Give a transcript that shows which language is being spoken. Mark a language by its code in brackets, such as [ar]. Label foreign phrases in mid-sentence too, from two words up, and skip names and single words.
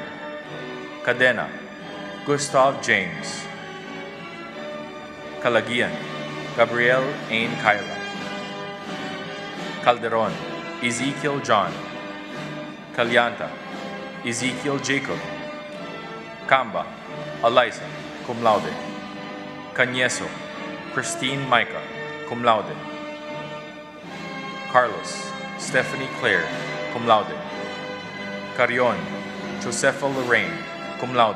[en] Cadena Gustav James. Calagian Gabriel Ain Kyla. Calderon Ezekiel John. Calianta Ezekiel Jacob. Camba Eliza, [la] cum laude. [en] Cañeso Christine Micah, [la] cum laude. [en] Carlos Stephanie Claire, [la] cum laude. [en] Carion Josefa Lorraine, [la] cum laude.